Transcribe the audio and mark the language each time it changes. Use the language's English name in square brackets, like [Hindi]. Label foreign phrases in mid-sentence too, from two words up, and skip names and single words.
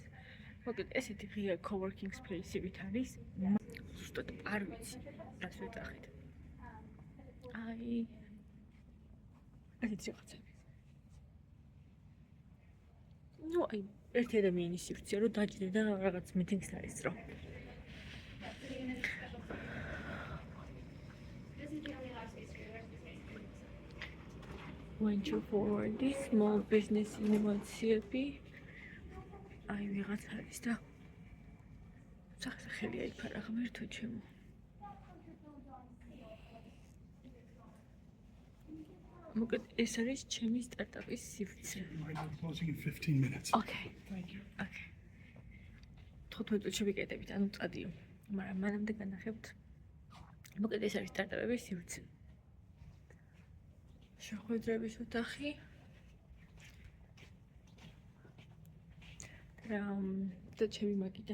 [Georgian] მოკლედ ესეთი ღია [English] coworking space- [Georgian] ით არის. ზუსტად არ ვიცი რას ვეძახით. ესეთი რაღაცები. ნუ აი ერთი ადამიანის სივრცეა რომ დაჭრე და რაღაც მიტინგს დაესწრო. [English] Venture forward small business ინოვაციები. აი ვიღაც არის და სახელი აიფარა ღმერთო ჩემო. მოკლედ ეს არის ჩემი სტარტაპის სივრცე. Closing in 15 minutes. Okay. Okay. [Georgian] 15 წუთში ვიკეთებით, ანუ წადიო. მაგრამ მანამდე განახებთ. მოკლედ ეს არის სტარტაპების სივრცე. შეხვედრების ოთახი. და ჩემი მაგიდა.